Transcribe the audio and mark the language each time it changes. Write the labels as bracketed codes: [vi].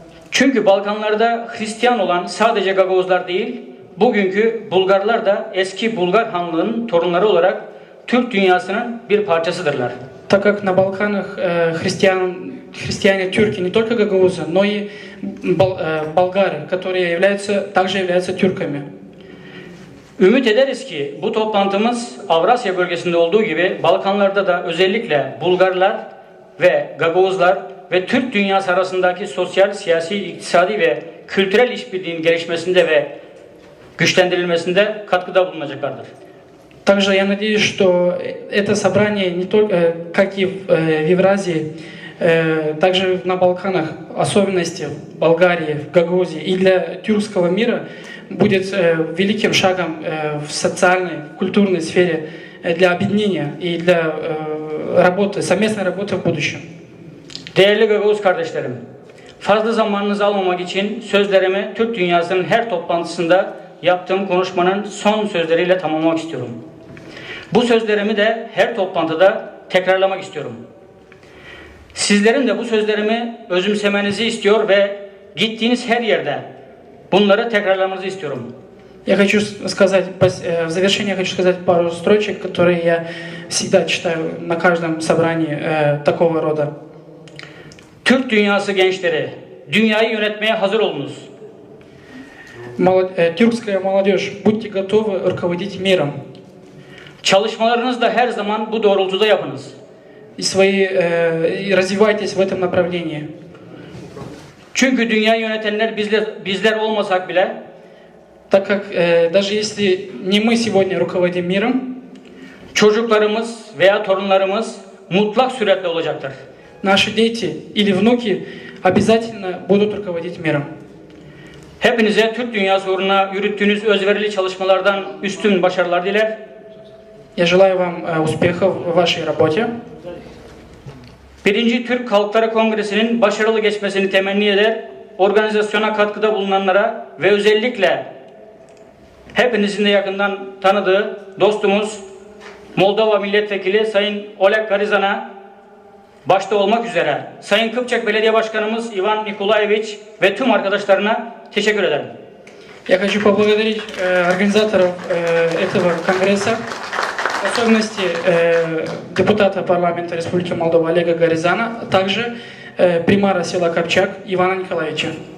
[tr] Çünkü Balkanlarda Hristiyan olan sadece Gagavuzlar değil, bugünkü Bulgarlar da eski Bulgar Hanlığı'nın torunları olarak Türk dünyasının bir parçasıdırlar. [ru] так как на Балканах христиане тюрки не только гагаузы, но и болгары, которые также являются тюрками. [tr] Ümit ederiz ki bu toplantımız Avrasya bölgesinde olduğu gibi Balkanlarda da özellikle Bulgarlar ve Gagavuzlar ve Türk dünyası arasındaki sosyal, siyasi, iktisadi ve kültürel işbirliğinin gelişmesinde ve güçlendirilmesinde katkıda bulunacaklardır. [ru] Также я надеюсь, что это собрание не только, как и в Евразии, также на Балканах, особенности в Болгарии, в Гагаузии и для тюркского мира будет великим шагом в социальной, в культурной сфере для объединения и для работы, совместной работы в будущем. [tr] Değerli Gagavuz kardeşlerim, fazla zamanınızı almamak için sözlerimi Türk dünyasının her toplantısında yaptığım konuşmanın son sözleriyle tamamlamak istiyorum. Bu sözlerimi de her toplantıda tekrarlamak istiyorum. Sizlerin de bu sözlerimi özümsemenizi istiyor ve gittiğiniz her yerde bunları tekrarlamanızı istiyorum. [ru] Я хочу сказать, в завершение хочу сказать пару строчек, которые я всегда читаю на каждом собрании такого рода. [tr] Türk dünyası gençleri, dünyayı yönetmeye hazır olunuz. [ru] Тюркская молодежь, будьте готовы руководить миром. [tr] Çalışmalarınızı da her zaman bu doğrultuda yapınız. [ru] И развивайтесь в этом направлении. [tr] Çünkü dünyayı yönetenler bizler olmasak bile, [ru] так как даже если не мы сегодня руководим миром, [tr] çocuklarımız veya torunlarımız mutlak süratle olacaktır. [ru] Наши дети или внуки обязательно будут руководить миром. [tr] Hepinize Türk dünyası uğruna yürüttüğünüz özverili çalışmalardan üstün başarılar diler. [ru] Я желаю вам успехов в вашей работе. [tr] Birinci Türk Halkları Kongresi'nin başarılı geçmesini temenni eder. Organizasyona katkıda bulunanlara ve özellikle hepinizin de yakından tanıdığı dostumuz Moldova Milletvekili Sayın Oleg Garizan'a başta olmak üzere Sayın Kıpçak Belediye Başkanımız Ivan Nikolaevich ve tüm arkadaşlarına teşekkür ederim. [ru] Я хочу поблагодарить организаторов этого конгресса, в особенности депутата парламента Республики Молдова Олега Гаризана, а также примара села Копчак Ивана Николаевича.